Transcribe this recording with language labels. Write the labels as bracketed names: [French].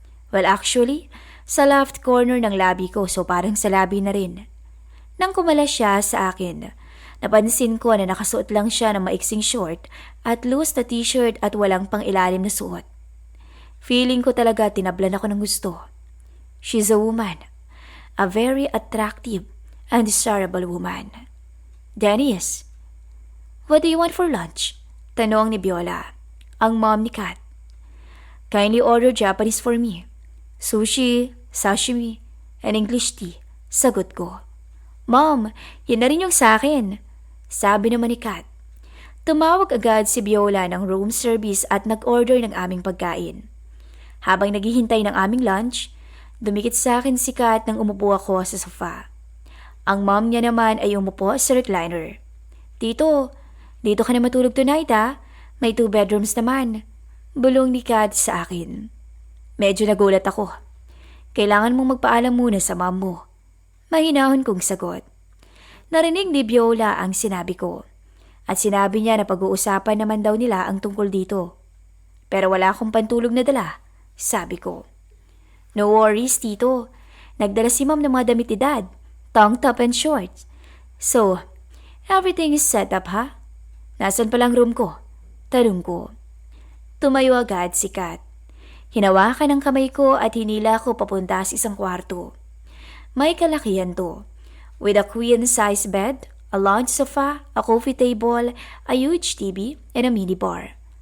[English] Well actually, [Filipino] sa [English] left corner [Filipino] ng labi ko so parang sa labi na rin. Nang kumalas siya sa akin, napansin ko na nakasuot lang siya ng maiksing short at loose na t-shirt at walang pang-ilalim na suot. Feeling ko talaga tinablan ako ng gusto. [English] She's a woman. A very attractive and desirable woman. Dennis, what do you want for lunch? [Filipino] Tanong ni Viola, ang mom ni Kat. [English] Kindly order Japanese for me. Sushi, sashimi, and English tea. [Filipino] Sagot ko. Mom, yan na rin yung sa akin. Sabi naman ni Kat. Tumawag agad si Viola ng room service at nag-order ng aming pagkain. Habang naghihintay ng aming lunch, dumikit sa akin si Kat nang umupo ako sa sofa. Ang mom niya naman ay umupo sa recliner. Tito, dito ka na matulog [English] tonight [Filipino] ha? May 2 bedrooms naman. Bulong ni Kat sa akin. Medyo nagulat ako. Kailangan mong magpaalam muna sa mom mo. Mahinahon kong sagot. Narinig ni Viola ang sinabi ko. At sinabi niya na pag-uusapan naman daw nila ang tungkol dito. Pero wala akong pantulog na dala, sabi ko. [English] No worries, Tito. [Filipino] Nagdala si mom ng mga damit ni Dad, [English] tank top and shorts. So, everything is set up ha? [Filipino] Nasaan palang room ko? Tanong ko. Tumayo agad si Kat. Hinawakan ang kamay ko at hinila ko papunta sa isang kwarto. May kalakihan to. [English] With a queen-size bed, a lounge sofa, a coffee table, a huge TV, and a minibar.